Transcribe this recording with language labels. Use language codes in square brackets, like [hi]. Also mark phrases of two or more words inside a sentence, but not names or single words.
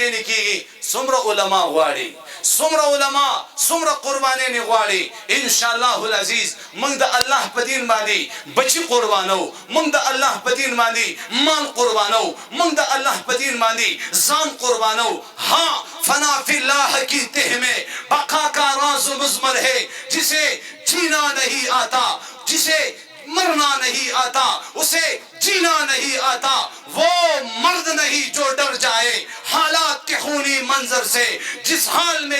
[ps] نه کیږي سمرا علما غواړي سمرا قربانې نه غواړي [ar] ان شاء الله العزیز [ps] موږ د الله په دین باندې بچی قربانو موږ د الله په دین باندې مال قربانو موږ د الله په دین باندې ځان قربانو [ur] ہاں فنا فی اللہ کی تہہ میں بقا کا راز مضمر ہے جسے جینا نہیں آتا جسے مرنا نہیں آتا जिसे मरना नहीं आता اسے جینا نہیں آتا وہ مرد نہیں جو ڈر جائے حالات کے خونی منظر سے جس حال میں